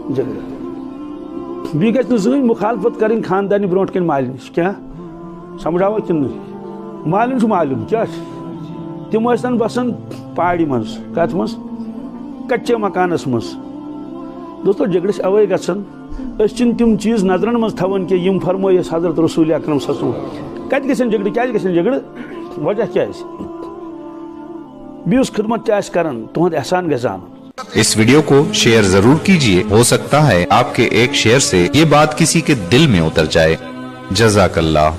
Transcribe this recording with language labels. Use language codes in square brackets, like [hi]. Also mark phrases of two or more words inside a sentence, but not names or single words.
[ks] جھگڑٕ بیٚیہِ گژھِ نہٕ زٕہٕنۍ مُخالفت کرٕنۍ خاندانہِ برونٛٹھ کَنہِ مالہِ نِش کیٛاہ سمجھاوا کِنہٕ نہٕ مالِن چھُ مالِم کیٛاہ چھُ تِم ٲسۍتن بسان پہاڑی منٛز کتھ منٛز کچے مکانس منٛز دوستو جھگڑٕ چھِ اوے گژھان أسۍ چھِنہٕ تِم چیٖز نظرن منٛز تھاوان کینٛہہ یِم فرمٲے اَسہِ حضرت رسول اکرم صلی اللہ علیہ وسلم کتہِ گژھن جھگڑٕ کیٛازِ گژھن جھگڑٕ وجہ کیٛازِ بیٚیہِ یُس خدمت تہِ آسہِ کران تُہُنٛد احسان گژھِ زانُن [ur] اس ویڈیو کو شیئر ضرور کیجئے، ہو سکتا ہے آپ کے ایک شیئر سے یہ بات کسی کے دل میں اتر جائے۔ [ar] جزاک اللہ۔